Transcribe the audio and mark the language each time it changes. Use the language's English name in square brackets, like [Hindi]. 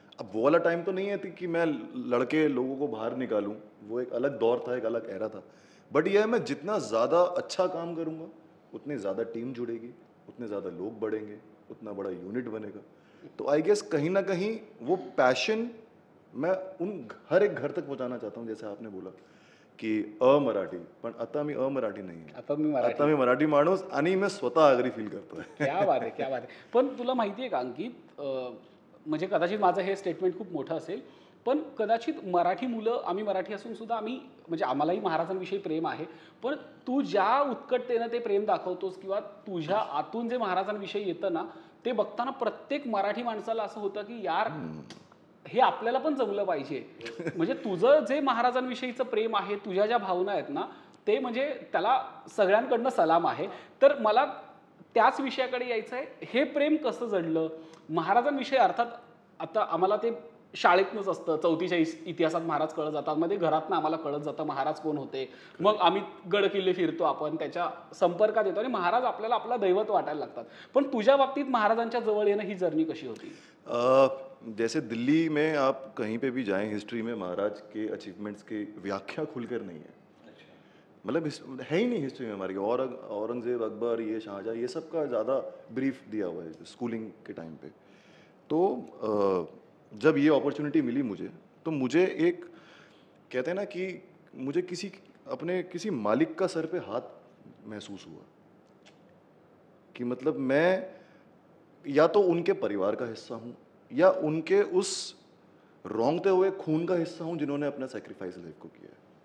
[Hindi] अब वो वाला टाइम तो नहीं है कि मैं लड़के लोगों को बाहर निकालूं, वो एक अलग दौर था, एक अलग एरा था. बट यह है मैं जितना ज़्यादा अच्छा काम करूँगा उतनी ज़्यादा टीम जुड़ेगी, उतने ज़्यादा लोग बढ़ेंगे, उतना बड़ा यूनिट बनेगा. तो [English] I guess [Hindi] कहीं ना कहीं वो पैशन मैं उन हर एक घर तक पहुँचाना चाहता हूँ. जैसे आपने बोला की [Marathi] अमराठी, पण आता मी अमराठी नाही आहे, आता मी मराठी माणूस आणि मी स्वतः आगरी फील करतोय. क्या बात आहे, क्या बात आहे. पण तुला माहिती आहे का अंकित, म्हणजे कदाचित माझं हे स्टेटमेंट खूप मोठं असेल, पण कदाचित मराठी मुलं, आम्ही मराठी असून सुद्धा आम्ही, म्हणजे आम्हालाही महाराजांविषयी प्रेम आहे, पण तू ज्या उत्कटतेनं ते प्रेम दाखवतोस किंवा तुझ्या आतून जे महाराजांविषयी येतं ना, ते बघताना प्रत्येक मराठी माणसाला असं होतं की यार हे आपल्याला पण जमलं पाहिजे. म्हणजे तुझं जे महाराजांविषयीचं प्रेम आहे, तुझ्या ज्या भावना आहेत ना, ते म्हणजे त्याला सगळ्यांकडनं सलाम आहे. तर मला त्याच विषयाकडे यायचं आहे. हे प्रेम कसं जडलं महाराजांविषयी? अर्थात आता आम्हाला ते शाळेतनंच असतं, 4थीच्या इतिहासात महाराज कळत जातात, मध्ये घरातनं आम्हाला कळत जातं महाराज कोण होते, मग आम्ही गड किल्ले फिरतो, आपण त्याच्या संपर्कात येतो आणि महाराज आपल्याला आपला दैवत वाटायला लागतात. पण तुझ्या बाबतीत महाराजांच्या जवळ येणं ही जर्नी कशी होती? [Hindi] जैसे दिल्ली में आप कहीं पे भी जाएं, हिस्ट्री में महाराज के अचीवमेंट्स की व्याख्या खुलकर नहीं है. मतलब है ही नहीं हिस्ट्री में हमारी. औरंगजेब, अकबर, ये शाहजहाँ, ये सब का ज़्यादा ब्रीफ दिया हुआ है स्कूलिंग के टाइम पे. तो जब ये अपॉर्चुनिटी मिली मुझे, तो मुझे एक कहते हैं ना कि मुझे किसी मालिक का सर पे हाथ महसूस हुआ कि मतलब मैं या तो उनके परिवार का हिस्सा हूँ या उनके उस रोंगते हुए खून का हिस्सा हूँ जिन्होंने अपना सेक्रीफाइस लाइफ को किया है.